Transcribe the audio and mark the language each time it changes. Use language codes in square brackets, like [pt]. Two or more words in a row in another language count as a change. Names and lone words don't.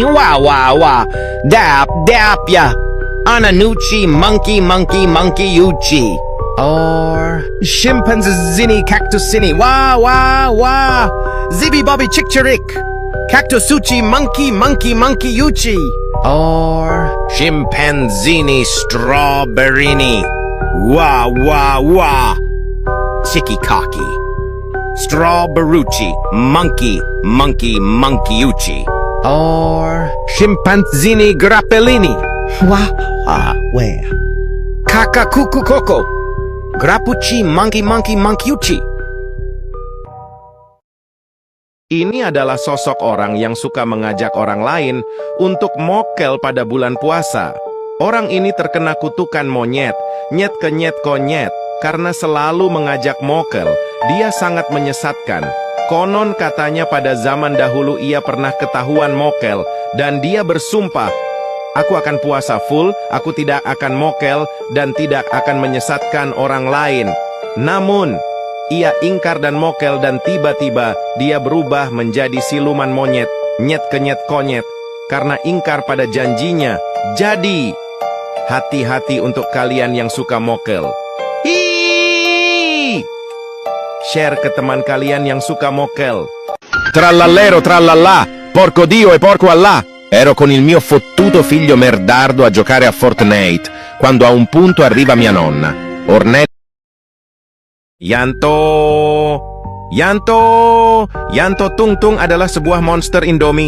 [id] Wah. Dap ya. Ananuchi monkey uchi. Or chimpanzini cactusini. Wah. Zibi bobby chick-chirik. Cactusuchi monkey uchi. Or chimpanzini strawberrini. Wah. Chiki-kaki. Strawberrucci, monkey uchi. Or chimpanzini grappellini. Where? Kakakuku koko. Grappucci monkey uchi. Ini adalah sosok orang yang suka mengajak orang lain untuk mokel pada bulan puasa. Orang ini terkena kutukan monyet, nyet konyet, karena selalu mengajak mokel. Dia sangat menyesatkan. Konon katanya pada zaman dahulu ia pernah ketahuan mokel, dan dia bersumpah, aku akan puasa full, aku tidak akan mokel, dan tidak akan menyesatkan orang lain. Namun, ia ingkar dan mokel dan tiba-tiba dia berubah menjadi siluman monyet, nyet konyet, karena ingkar pada janjinya. Jadi, hati-hati untuk kalian yang suka mokel. Share ke teman kalian yang suka mokel. [it] Trallallero trallallà, porco Dio e porco Allah. Ero con il mio fottuto figlio merdardo a giocare a Fortnite, quando a un punto arriva mia nonna. Ornella. [id] Yanto Tung Tung adalah sebuah monster Indomie.